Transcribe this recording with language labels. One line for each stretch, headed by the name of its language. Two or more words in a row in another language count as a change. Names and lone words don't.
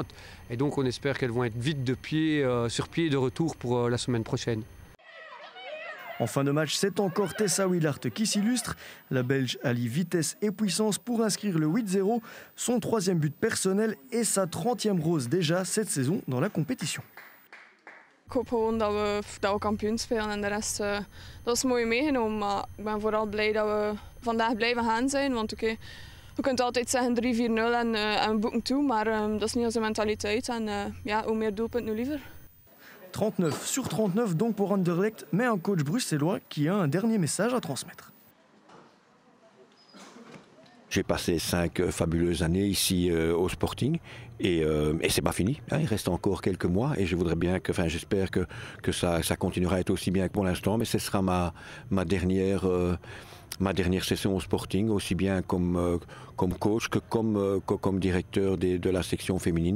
French: Et donc on espère qu'elles vont être vite sur pied de retour pour la semaine prochaine. En fin de match, c'est encore Tessa Willaert qui s'illustre. La Belge allie vitesse et puissance pour inscrire le 8-0, son 3e but personnel et sa 30e rose déjà cette saison dans la compétition.
Dutch: Ik hoop gewoon dat we kampioen spelen en de rest dat is mooi meegenomen. Maar ik ben vooral blij dat we vandaag blijven gaan zijn. Want we kunnen altijd zeggen 3-4-0 en we boeken toe, maar dat is niet onze mentaliteit. En hoe meer doelpunten, hoe liever.
French: 39 sur 39 donc pour Anderlecht, mais un coach bruxellois qui a un dernier message à transmettre. J'ai passé 5 fabuleuses années ici au Sporting et c'est pas fini. Hein, il reste encore quelques mois et je voudrais bien j'espère que ça continuera à être aussi bien que pour l'instant, mais ce sera ma dernière session au Sporting, aussi bien comme coach que comme directeur de la section féminine.